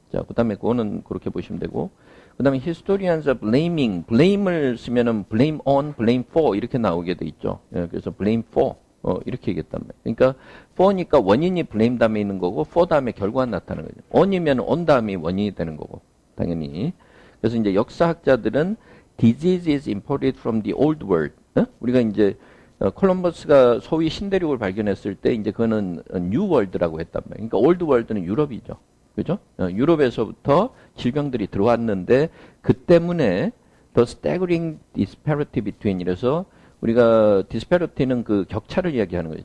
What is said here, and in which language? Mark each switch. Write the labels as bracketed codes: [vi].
[ko] 자, 그다음에 그거는 그렇게 보시면 되고. 그다음에 [en] historians are blaming, [ko] blame을 쓰면은 blame on, blame for 이렇게 나오게 돼 있죠. 예, 그래서 blame for 이렇게 얘기했단 말이에요. 그러니까 for니까 원인이 blame 다음에 있는 거고 for 다음에 결과가 나타나는 거죠. on이면 on 다음에 원인이 되는 거고 당연히. 그래서 이제 역사학자들은 [en] disease is imported from the old world. [ko] 우리가 이제 콜럼버스가 소위 신대륙을 발견했을 때 이제 그거는 뉴 월드라고 했단 말이에요. 그러니까 올드 월드는 유럽이죠. 그죠? 유럽에서부터 질병들이 들어왔는데 그 때문에 [en] the staggering disparity between [ko] 이래서 우리가 disparity는 그 격차를 이야기하는 거죠.